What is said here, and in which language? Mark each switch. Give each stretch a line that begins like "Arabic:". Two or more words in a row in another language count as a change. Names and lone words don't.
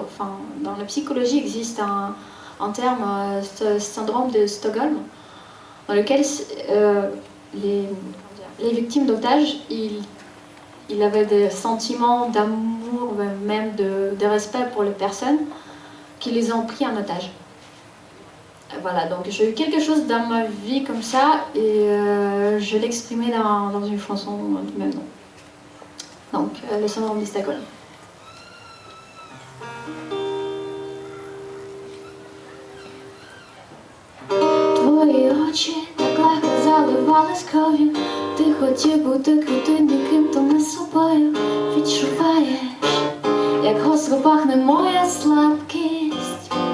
French: Enfin, dans la psychologie, il existe un terme, syndrome de Stockholm, dans lequel les victimes d'otages, ils avaient des sentiments d'amour, même de respect pour les personnes qui les ont pris en otage. Voilà, donc j'ai eu quelque chose dans ma vie comme ça et je l'ai exprimé dans une chanson du même nom. Donc, le syndrome de Stockholm.
Ukrainian: Твої очі так легко заливались кров'ю. Ти хотів бути крутим, яким то не собою. Відчуваєш, як гостро пахне моя слабкість.